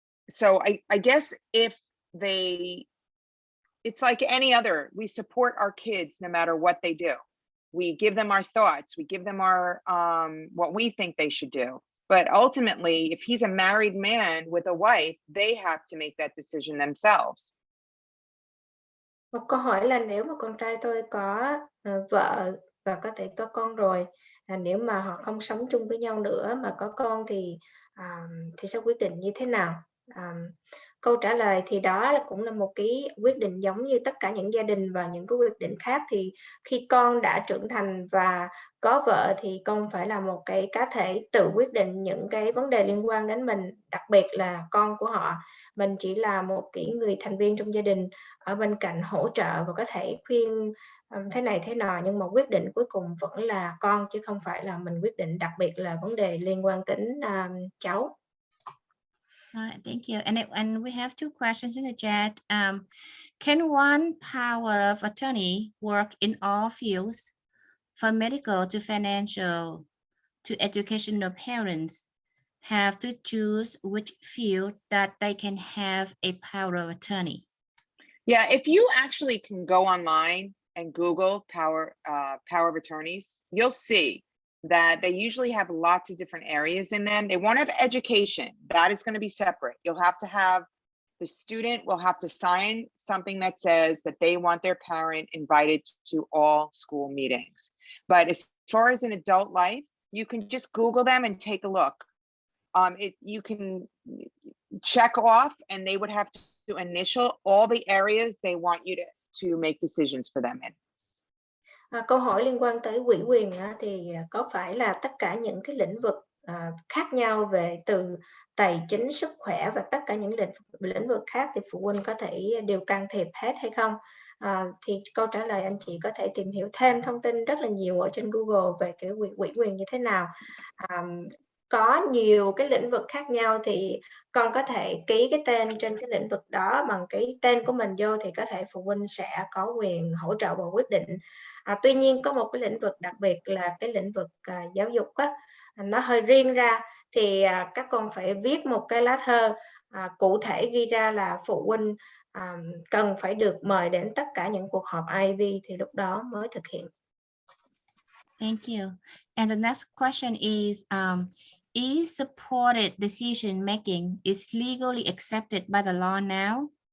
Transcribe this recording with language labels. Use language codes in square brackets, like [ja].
[en] So I guess it's like any other, we support our kids no matter what they do. We give them our thoughts, we give them our what we think they should do. But ultimately, if he's a married man with a wife, they have to make that decision themselves. [vi] Một câu hỏi là nếu mà con trai tôi có vợ và có thể có con rồi, nếu mà họ không sống chung với nhau nữa mà có con thì sẽ quyết định như thế nào? Câu trả lời thì đó cũng là một cái quyết định giống như tất cả những gia đình và những cái quyết định khác. Thì khi con đã trưởng thành và có vợ thì con phải là một cái cá thể tự quyết định những cái vấn đề liên quan đến mình, đặc biệt là con của họ. Mình chỉ là một cái người thành viên trong gia đình ở bên cạnh hỗ trợ và có thể khuyên thế này thế nọ, nhưng mà quyết định cuối cùng vẫn là con chứ không phải là mình quyết định, đặc biệt là vấn đề liên quan đến cháu. [en] All right, thank you. And we have two questions in the chat. Can one power of attorney work in all fields, from medical to financial to educational? Parents have to choose which field that they can have a power of attorney. Yeah, if you actually can go online and Google power of attorneys, you'll see that they usually have lots of different areas in them. They won't have education. That is going to be separate. You'll have to have, the student will have to sign something that says that they want their parent invited to all school meetings. But as far as an adult life, you can just Google them and take a look. You can check off and they would have to initial all the areas they want you to make decisions for them in. [vi] Câu hỏi liên quan tới ủy quyền thì có phải là tất cả những cái lĩnh vực khác nhau về từ tài chính, sức khỏe và tất cả những lĩnh vực khác thì phụ huynh có thể đều can thiệp hết hay không? Thì câu trả lời anh chị có thể tìm hiểu thêm thông tin rất là nhiều ở trên Google về cái ủy quyền như thế nào. Có nhiều cái lĩnh vực khác nhau thì con có thể ký cái tên trên cái lĩnh vực đó bằng cái tên của mình vô thì có thể phụ huynh sẽ có quyền hỗ trợ và quyết định. Tuy nhiên có một cái lĩnh vực đặc biệt là cái lĩnh vực giáo dục nó hơi riêng ra thì các con phải viết một cái lá thơ cụ thể ghi ra là phụ huynh cần phải được mời đến tất cả những cuộc họp IEP thì lúc đó mới thực hiện. [en] Thank you. And the next question is supported decision making is legally accepted by the law now?